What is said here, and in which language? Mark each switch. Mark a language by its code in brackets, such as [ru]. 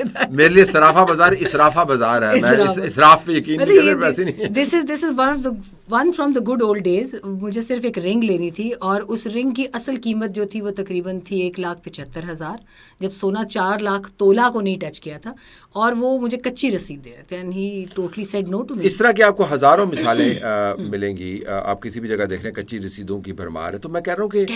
[ur] میرے لیے صرافہ بازار اسرافہ بازار ہے. میں اسراف پہ یقین نہیں کرتا, پیسے نہیں. [en] This is one from the good old days. [ur] مجھے صرف ایک رنگ لینی تھی اور اس رنگ کی اصل قیمت جو تھی وہ تقریباً تھی 1,75,000, جب سونا 4 لاکھ تولہ کو نہیں ٹچ کیا تھا, اور وہ مجھے کچی رسید دے رہے تھے [en] and he totally said no to me. [ur] اس طرح کی آپ کو ہزاروں مثالیں ملیں گی. آپ کسی بھی جگہ دیکھ لیں کچی رسیدوں کی بھرمار ہے. تو میں کہہ رہا ہوں کہ